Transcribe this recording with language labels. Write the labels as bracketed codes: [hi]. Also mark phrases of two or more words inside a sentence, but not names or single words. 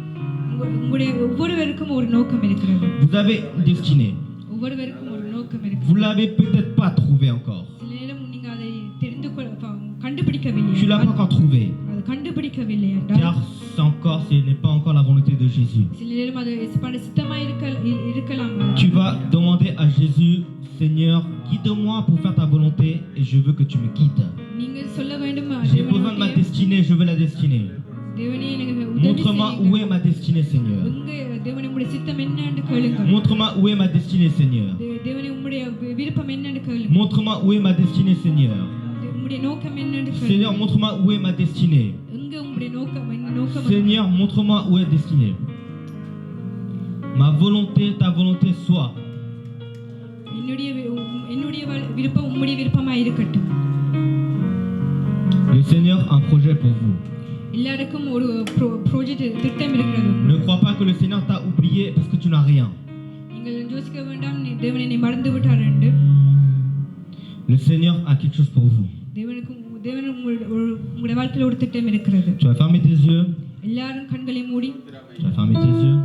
[fr] Vous avez une destinée. Vous l'avez peut-être pas trouvé encore. Tu l'as pas encore trouvé. Car c'est ce n'est pas encore la volonté de Jésus. [ta] சில நேரம் அது இயேசுவோட சித்தமா இருக்கலாம். [fr] Tu vas demander à Jésus, Seigneur, guide-moi pour faire ta volonté et je veux que tu me guides. [ta] நீங்க சொல்ல வேண்டும், [fr] J'ai besoin de ma destinée, je veux la destinée. [ta] தேவனே எனக்கு உதவி [fr] Montre-moi où est ma destinée, Seigneur. [ta] உங்க தேவனே உம்முடைய சித்தம் என்னன்னு கேளுங்க. [fr] Montre-moi où est ma destinée, Seigneur. [ta] தேவனே உம்முடைய விருப்பம் என்னன்னு கேளுங்க. [fr] Montre-moi où est ma destinée, Seigneur. [ta] உம்முடைய நோக்கம் என்னன்னு கேளுங்க. [fr] Seigneur, montre-moi où est ma destinée. [ta] எங்க உம்முடைய நோக்கம் என்ன நோக்கம்? [fr] Seigneur, montre-moi où est destinée. Ma volonté, ta volonté soit. [ta] என்னுடைய விருப்பம் உம்முடைய விருப்பமா இருக்கட்டும். [fr] Le Seigneur a un projet pour vous. [ta] எல்லாருக்கும் ஒரு ப்ராஜெக்ட் திட்டம் இருக்கிறது. [fr] Ne crois pas que le Seigneur t'a oublié parce que tu n'as rien. [ta] நீங்கள் யோசிக்க வேண்டாம், தேவன் என்னை மறந்து விட்டார் என்று. [fr] Le Seigneur a quelque chose pour vous. [ta] தேவன் உங்களுடைய வாழ்க்கையில் ஒரு திட்டம் இருக்கிறது. [fr] Tu vas fermer tes yeux. [ta] எல்லாரும் கண்களை மூடி. [fr] Tu vas fermer tes yeux.